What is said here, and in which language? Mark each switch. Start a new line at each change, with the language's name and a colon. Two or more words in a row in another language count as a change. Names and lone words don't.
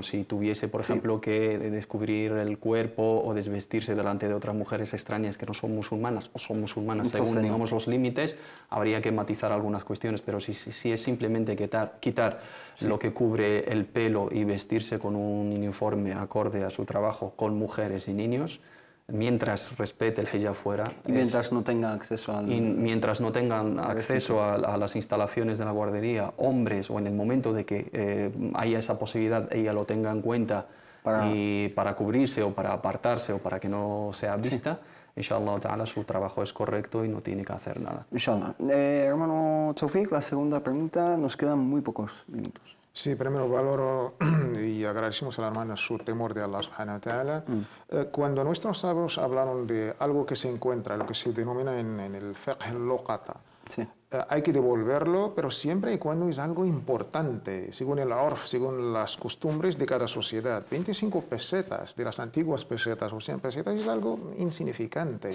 Spanish: Si tuviese, por ejemplo, que descubrir el cuerpo o desvestirse delante de otras mujeres extrañas que no son musulmanas o son musulmanas según, digamos, los límites, habría que matizar algunas cuestiones, pero si es simplemente quitar lo que cubre el pelo y vestirse con un uniforme acorde a su trabajo con mujeres y niños, mientras respete el hijab fuera. Y mientras no tengan acceso al... Y mientras no tengan acceso a las instalaciones de la guardería, hombres, o en el momento de que haya esa posibilidad, ella lo tenga en cuenta para cubrirse o para apartarse o para que no sea vista,
Arabic: إن شاء الله تعالى
Spanish: su trabajo es correcto y no tiene que hacer nada. Inshallah. Hermano Tawfiq, la segunda pregunta, nos quedan muy pocos minutos. Sí, primero valoro y agradecemos a la hermana su temor de
Arabic: الله سبحانه وتعالى.
Spanish: Cuando nuestros sabios hablaron de algo que se encuentra, lo que se denomina en el fiqh al-luqata, hay que devolverlo, pero siempre y cuando es algo importante, según el urf, según las costumbres de cada sociedad. 25 pesetas de las antiguas pesetas o 100 pesetas es algo insignificante.